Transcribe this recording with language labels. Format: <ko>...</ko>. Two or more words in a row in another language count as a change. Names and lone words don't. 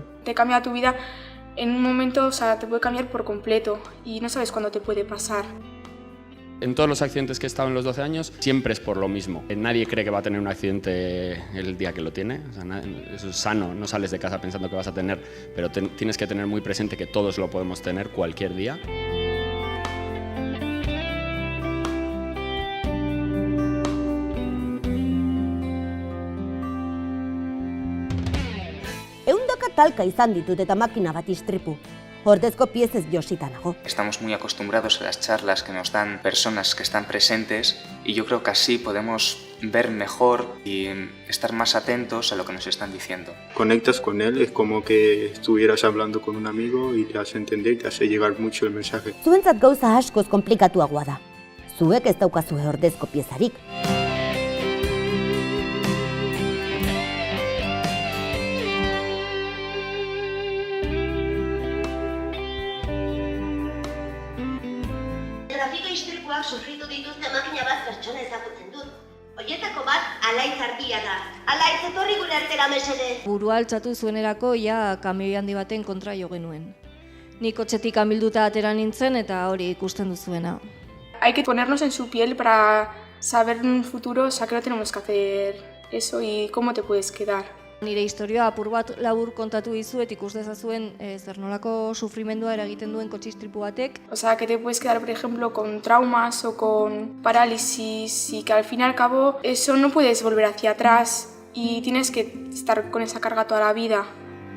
<es>Te cambia tu vida en un momento, o sea, te puede cambiar por completo y no sabes cuándo te puede pasar. En todos los accidentes que he estado en los 12 años, siempre es por lo mismo. Nadie cree que va a tener un accidente el día que lo tiene. O sea, eso es sano, no sales de casa pensando que vas a tener, pero tienes que tener muy presente que todos lo podemos tener cualquier día.</es> <eu>Ehundaka talka izan ditut eta makina bat istripu. Ordezko piezez josita nago.</eu> <es>Estamos muy acostumbrados a las charlas que nos dan personas que están presentes y yo creo que así podemos ver mejor y estar más atentos a lo que nos están diciendo. Conectas con él, es como que estuvieras hablando con un amigo y te hace entender y te hace llegar mucho el mensaje.</es> <eu>Zuentzat gauza askoz konplikatuagoa da. Zuek ez daukazue ordezko piezarik. Trafiko istripuak sufritu dituzte makina bat pertsona ezagutzen dut. Horietako bat Alaitz Artia da. Alaitz, etorri gure artera mesedez. Burua altxatu zuenerako kamioi handi baten kontra jo genuen. Nik kotxetik amilduta atera nintzen eta hori ikusten duzuena.</eu> <es>Hay que ponernos en su piel para saber en un futuro, o sea, que no tenemos que hacer eso y cómo te puedes quedar.</es> <eu>Nire historioa apur bat labur kontatu dizuet ikus dezazuen zer nolako sufrimendua eragiten duen kotxe istripu batek.</eu> <es>O sea, que te puedes quedar, por ejemplo, con traumas o con parálisis y que al fin y al cabo eso no puedes volver hacia atrás y tienes que estar con esa carga toda la vida.</es>